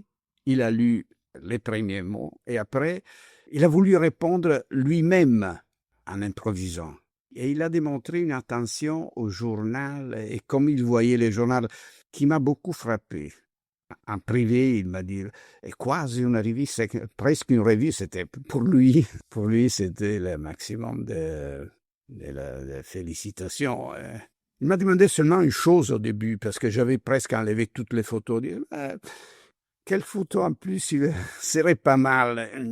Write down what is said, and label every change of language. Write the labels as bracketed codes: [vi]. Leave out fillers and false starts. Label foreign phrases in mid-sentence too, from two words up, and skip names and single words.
[fr] Il a lu les premiers mots et après, il a voulu répondre lui-même en improvisant. Et il a démontré une attention au journal et comme il voyait le journal qui m'a beaucoup frappé. En privé, il m'a dit [it] è quasi una rivista, [fr] presque une revue, c'était pour lui. Pour lui, c'était le maximum de félicitations. Il m'a demandé seulement une chose au début, parce que j'avais presque enlevé toutes les photos. Il dit, quelle photo en plus il serait pas mal.